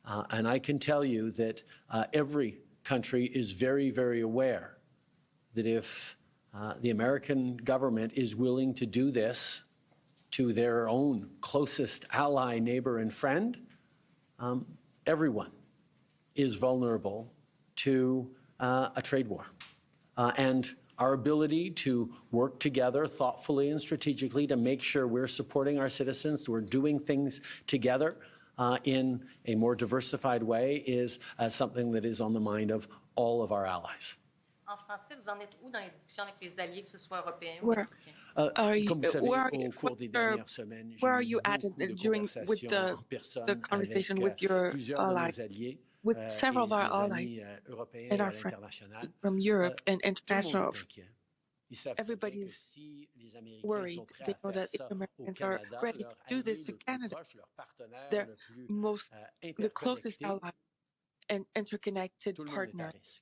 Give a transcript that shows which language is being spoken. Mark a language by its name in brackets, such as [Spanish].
[English] And I can tell you that every country is very, very aware that if the American government is willing to do this to their own closest ally, neighbor, and friend, everyone is vulnerable to a trade war. And our ability to work together thoughtfully and strategically to make sure we're supporting our citizens, we're doing things together in a more diversified way is something that is on the mind of all of our allies. [French] En français, vous en êtes où dans les discussions avec les alliés, que ce soit européens ou mexicains? [English] Where are you at with the conversation with your allies, with several of our allies and our friends from Europe and international? Everybody's worried. They know that if Americans are ready to do this to Canada, they're the closest ally and interconnected partner.